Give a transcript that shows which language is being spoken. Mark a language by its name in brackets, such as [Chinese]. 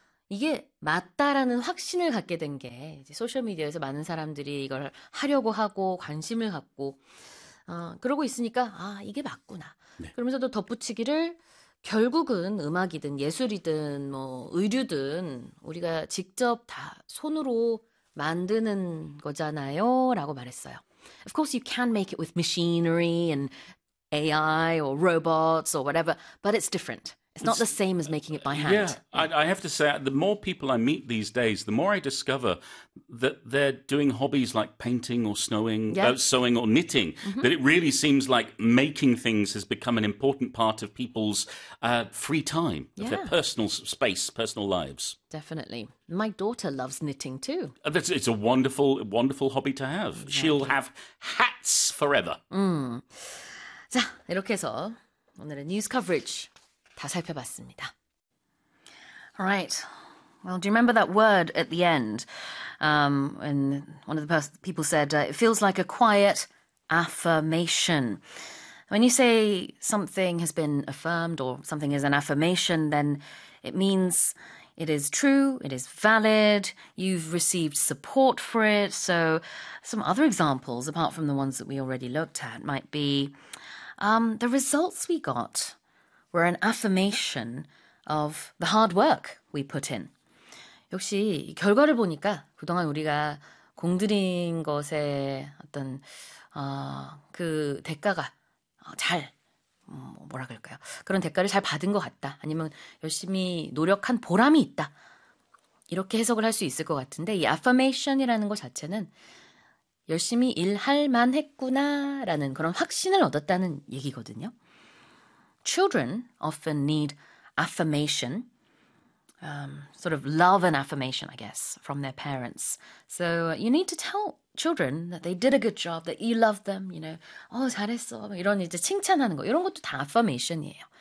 [Korean] 이게 맞다라는 확신을 갖게 된게 이제 소셜미디어에서 많은 사람들이 이걸 하려고 하고 관심을 갖고, 그러고 있으니까, 아, 이게 맞구나. 그러면서도 덧붙이기를, 결국은 음악이든 예술이든 뭐 의류든 우리가 직접 다 손으로 만드는 거잖아요. 라고 말했어요. [English] Of course, you can make it with machinery and AI or robots or whatever, but it's different. It's not the same as making it by hand. I have to say, the more people I meet these days, the more I discover that they're doing hobbies like painting or sewing or knitting. That it really seems like making things has become an important part of people's free time, of their personal space, personal lives. Definitely. My daughter loves knitting too. It's a wonderful, wonderful hobby to have. She'll have hats forever. [Korean] 자, 이렇게 해서 오늘의 뉴스 커버리지 다 살펴봤습니다. [English] Right. Well, do you remember that word at the end? When one of the people said, it feels like a quiet affirmation. When you say something has been affirmed or something is an affirmation, then it means it is true, it is valid, you've received support for it. So some other examples, apart from the ones that we already looked at, might be the results we got were an affirmation of the hard work we put in. [Korean] 역시 결과를 보니까 그동안 우리가 공들인 것에 어떤 그 대가가 잘 뭐라 그럴까요? 그런 대가를 잘 받은 것 같다. 아니면 열심히 노력한 보람이 있다. 이렇게 해석을 할수 있을 것 같은데 이 affirmation이라는 것 자체는 열심히 일할 만했구나라는 그런 확신을 얻었다는 얘기거든요. [English] Children often need affirmation, sort of love and affirmation, I guess, from their parents. So you need to tell children that they did a good job, that you love them, you know, oh, [Korean] 잘했어. 이런 이제 칭찬하는 거. 이런 것도 다 affirmation이에요.